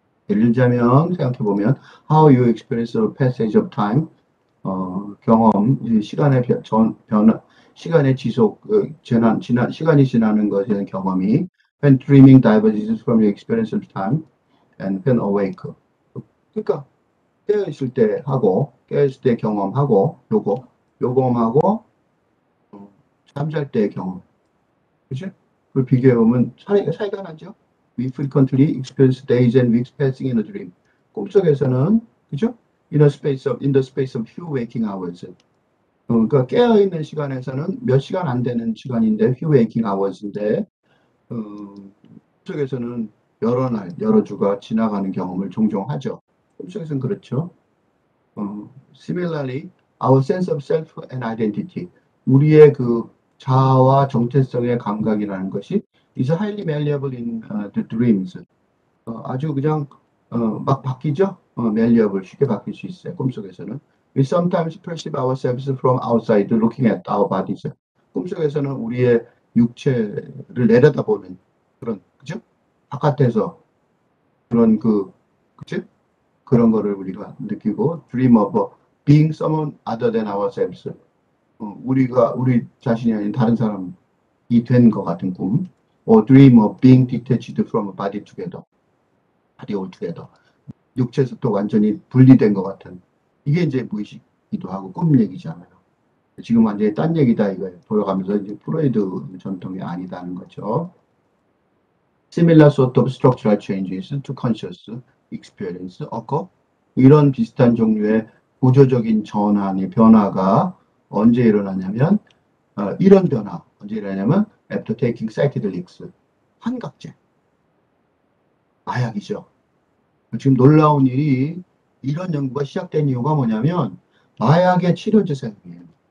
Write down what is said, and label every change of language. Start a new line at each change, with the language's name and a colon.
Korean: 예를 들자면 생각해 보면
English: how you experience the passage of time
Korean: 경험 시간의 변화 시간의 지속 시간이 지나는 것에 대한 경험이
English: when dreaming diverges from your experience of time and when awake
Korean: 그러니까 깨어있을 때 하고 깨어있을 때 경험하고 요검하고 잠잘 때 경험 그치? 그걸 비교해보면 차이가 나죠.
English: We frequently experience days and weeks passing in a dream.
Korean: 꿈속에서는 그죠?
English: In the space of few waking hours.
Korean: 그러니까 깨어있는 시간에서는 몇 시간 안 되는 시간인데
English: few waking hours
Korean: 인데 꿈속에서는 여러 날, 여러 주가 지나가는 경험을 종종 하죠. 꿈속에서는 그렇죠.
English: Similarly, our sense of self and identity.
Korean: 우리의 그 자아와 정체성의 감각이라는 것이
English: is highly malleable in the dreams.
Korean: 아주 그냥 막 바뀌죠. malleable 쉽게 바뀔 수 있어요. 꿈속에서는.
English: We sometimes perceive ourselves from outside looking at our bodies.
Korean: 꿈속에서는 우리의 육체를 내려다보는 그런 그죠? 바깥에서 그런 그죠? 그런 거를 우리가 느끼고
English: dream of being someone other than ourselves.
Korean: 우리 자신이 아닌 다른 사람이 된 것 같은 꿈.
English: or dream of being detached from a body together. body altogether.
Korean: 육체에서 또 완전히 분리된 것 같은. 이게 이제 무의식이기도 하고 꿈 얘기잖아요. 지금 완전히 딴 얘기다 이거예요. 돌아가면서 이제 프로이드 전통이 아니다는 거죠.
English: Similar sort of structural changes to conscious experience occur.
Korean: 이런 비슷한 종류의 구조적인 변화가 언제 일어나냐면 이런 변화 언제 일어나냐면
English: after taking psychedelics
Korean: 환각제 마약이죠. 지금 놀라운 일이 이런 연구가 시작된 이유가 뭐냐면 마약의 치료제 사용이에요.